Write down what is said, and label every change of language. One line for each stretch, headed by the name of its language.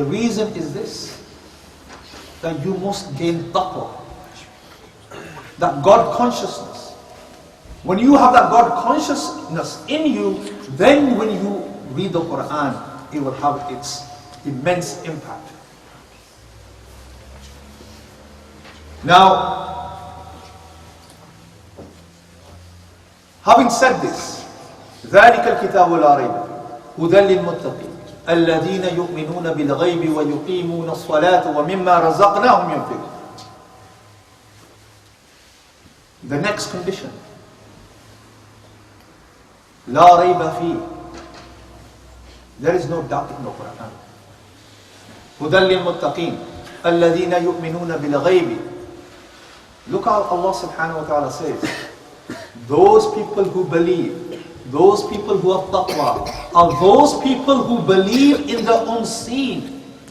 English: The reason is this, that you must gain taqwa, that God consciousness. When you have that God consciousness in you, then when you read the Quran, it will have its immense impact. Now, having said this,
Arabic: ذَلِكَ الْكِتَابُ لَا رَيْبَ هُدًى لِلْمُتَّقِينَ الَّذِينَ يُؤْمِنُونَ بِالْغَيْبِ وَيُقِيمُونَ الصَّلَاةَ وَمِمَّا رَزَقْنَاهُمْ يُنْفِقُونَ.
English: The next condition,
Arabic: لَا رَيْبَ فِيهِ,
English: there is no doubt in the Quran.
Arabic: هُدًى لِلْمُتَّقِينَ الَّذِينَ يُؤْمِنُونَ بِالْغَيْبِ.
English: Look how Allah subhanahu wa ta'ala says, those people who believe, those people who have taqwa, are those people who believe in the unseen.